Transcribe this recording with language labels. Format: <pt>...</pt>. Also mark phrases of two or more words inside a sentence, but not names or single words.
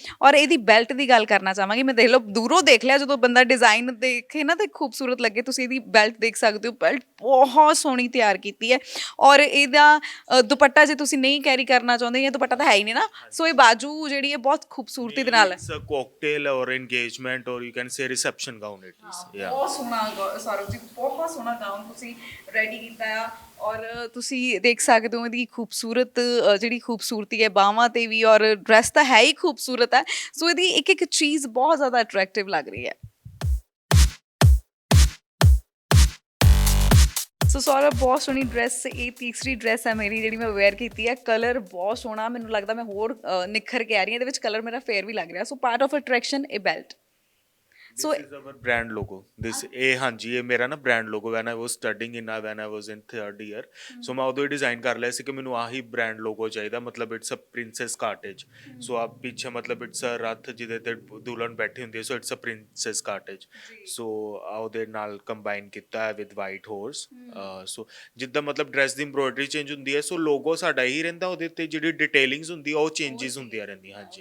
<pa>ਔਰ ਇਹਦੀ ਬੈਲਟ ਦੀ ਗੱਲ ਕਰਨਾ ਚਾਹਾਂਗੀ। ਮੈਂ ਦੇਖ ਲਓ ਦੂਰੋਂ ਦੇਖ ਲਿਆ, ਜਦੋਂ ਬੰਦਾ ਡਿਜ਼ਾਈਨ ਦੇਖੇ ਨਾ ਤੇ ਖੂਬਸੂਰਤ ਲੱਗੇ। ਤੁਸੀਂ ਇਹਦੀ ਬੈਲਟ ਦੇਖ ਸਕਦੇ ਹੋ, ਬੈਲਟ ਬਹੁਤ ਸੋਹਣੀ ਤਿਆਰ ਕੀਤੀ ਹੈ। ਔਰ ਇਹਦਾ ਦੁਪੱਟਾ ਜੇ ਤੁਸੀਂ ਨਹੀਂ ਕੈਰੀ ਕਰਨਾ ਚਾਹੁੰਦੇ, ਜਾਂ ਦੁਪੱਟਾ ਤਾਂ ਹੈ ਹੀ ਨਹੀਂ ਨਾ, ਸੋ ਇਹ ਬਾਜੂ ਜਿਹੜੀ ਹੈ ਬਹੁਤ ਖੂਬਸੂਰਤੀ ਦੇ ਨਾਲ</pa> <en>it's a cocktail ਔਰ engagement or you can say reception gown it is. Yeah.</en> <pa>ਬਹੁਤ ਸੋਹਣਾ ਸੌਰਵ ਜੀ, ਬਹੁਤ ਸੋਹਣਾ ਗਾਊਨ ਤੁਸੀਂ ਰੈਡੀ ਕੀਤਾ ਆ। ਔਰ ਤੁਸੀਂ ਦੇਖ ਸਕਦੇ ਹੋ ਇਹਦੀ ਖੂਬਸੂਰਤ ਜਿਹੜੀ ਖੂਬਸੂਰਤੀ ਹੈ ਬਾਹਾਂ ਤੇ ਵੀ, ਔਰ ਡਰੈਸ ਤਾਂ ਹੈ ਹੀ ਖੂਬਸੂਰਤ ਹੈ। ਸੋ ਇਹਦੀ ਇੱਕ ਇੱਕ ਚੀਜ਼ ਬਹੁਤ ਜ਼ਿਆਦਾ ਅਟਰੈਕਟਿਵ ਲੱਗ ਰਹੀ ਹੈ। ਸੋ ਸੌਰਵ, ਬਹੁਤ ਸੋਹਣੀ ਡਰੈਸ। ਇਹ ਤੀਸਰੀ ਡਰੈਸ ਹੈ ਮੇਰੀ ਜਿਹੜੀ ਮੈਂ ਵੇਅਰ ਕੀਤੀ ਹੈ। ਕਲਰ ਬਹੁਤ ਸੋਹਣਾ, ਮੈਨੂੰ ਲੱਗਦਾ ਮੈਂ ਹੋਰ ਨਿਖਰ ਕੇ ਆ ਰਹੀ ਹਾਂ। ਇਹਦੇ ਵਿੱਚ ਕਲਰ ਮੇਰਾ ਫੇਅਰ ਵੀ ਲੱਗ ਰਿਹਾ। ਸੋ</pa> <en>part of attraction</en> <pa>ਇਹ ਬੈਲਟ। ਸੋ</pa> <en>This is our brand logo. This</en> <pa>ਇਹ ਹਾਂਜੀ ਇਹ ਮੇਰਾ ਨਾ</pa> <en>brand logo when I was studying when I was in third year.</en> <pa>So ਮੈਂ ਉਦੋਂ ਹੀ ਡਿਜ਼ਾਈਨ ਕਰ ਲਿਆ ਸੀ ਕਿ ਮੈਨੂੰ ਆਹੀ</pa> <en>brand logo</en> <pa>ਚਾਹੀਦਾ ਮਤਲਬ</pa> <en>it's a princess cottage</en> <pa>ਸੋ ਆ ਪਿੱਛੇ ਮਤਲਬ</pa> <en>it's a</en> <pa>ਰੱਥ ਜਿਹਦੇ ਤੇ ਦੁਲਹਨ ਬੈਠੀ ਹੁੰਦੀ ਹੈ ਸੋ</pa> <en>it's a princess cottage</en> <pa>ਸੋ ਉਹਦੇ ਨਾਲ ਕੰਬਾਈਨ ਕੀਤਾ ਹੈ</pa> <en>with white horse</en> <pa>ਸੋ ਜਿੱਦਾਂ ਮਤਲਬ ਡਰੈਸ ਦੀ ਐਮਬ੍ਰੋਇਡਰੀ ਚੇਂਜ ਹੁੰਦੀ ਹੈ ਸੋ ਲੋਗੋ ਸਾਡਾ ਹੀ ਰਹਿੰਦਾ ਉਹਦੇ ਉੱਤੇ ਜਿਹੜੀ ਡਿਟੇਲਿੰਗਸ ਹੁੰਦੀ ਆ ਉਹ ਚੇਂਜਸ ਹੁੰਦੀਆਂ ਰਹਿੰਦੀਆਂ ਹਾਂਜੀ</pa>